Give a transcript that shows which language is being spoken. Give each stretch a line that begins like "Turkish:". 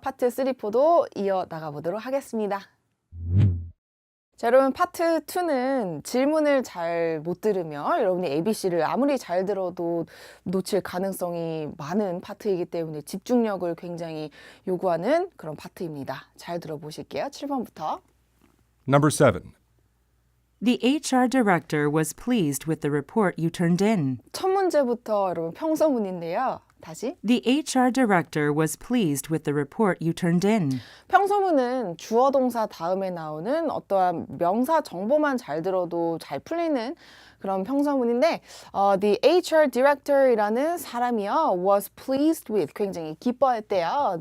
Korean: 파트 3, 4도 이어나가 보도록 하겠습니다. 자, 여러분 파트 2는 질문을 잘 못 들으면 여러분이 ABC를 아무리 잘 들어도 놓칠 가능성이 많은 파트이기 때문에 집중력을 굉장히 요구하는 그런 파트입니다. 잘 들어보실게요. 7번부터.
English: Number 7. The HR director was pleased with the report you turned in.
Korean: 첫 문제부터 여러분 평서문인데요. 다시.
English: The HR director was pleased with the report you turned in.
Korean: 평서문은 주어 동사 다음에 나오는 어떠한 명사 정보만 잘 들어도 잘 풀리는 그런 평서문인데 the HR director이라는 사람이요
English: was pleased with
Korean: 굉장히 기뻐했대요.